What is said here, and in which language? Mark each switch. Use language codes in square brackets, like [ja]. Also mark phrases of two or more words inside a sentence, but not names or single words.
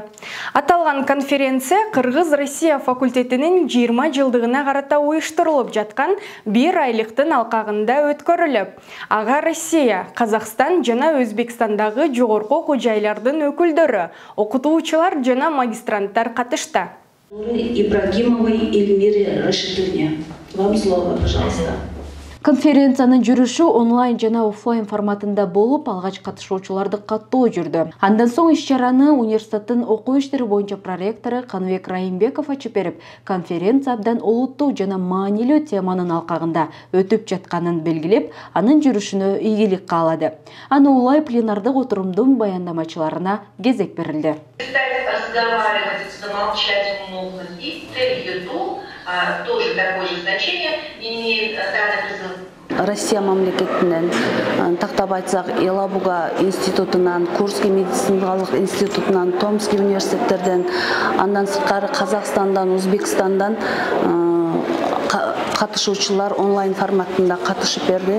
[ky] Аталган конференция Кыргыз-Россия факультетинин 20 жылдыгына карата уюштурулуп жаткан 1 айлыктын алкагында өткөрүлүп, ага Россия, Казакстан жана Өзбекстандагы жогорку окуу жайлардын өкүлдөрү, окутуучулар жана магистранттар катышты. [ru] Ибрагимовой Эльмире Рашидовне. Вам слово, пожалуйста. [ky] Конференциянын жүрүшү онлайн жана офлайн форматында болуп, алгач катышуучуларды каттоо жүрдү. Андан соң иш-чараны университеттин окуу иштери боюнча проректору Каныбек Райымбеков ачып берип, конференция абдан олуттуу жана маанилүү теманын алкагында өтүп жатканын белгилеп, анын жүрүшүнө ийгилик каалады. Аны улай пленардык отурумдун баяндамачыларына кезек берилди. [ru] Тоже такое же значение имеет данный призыв. [ky] Россия мамлекетинен тактап айтсак Елабуга институтунан, Курский медициналык институтунан, Томский университеттерден, андан сырткары Казакстандан, Өзбекстандан катышуучулар онлайн форматында катышып берди.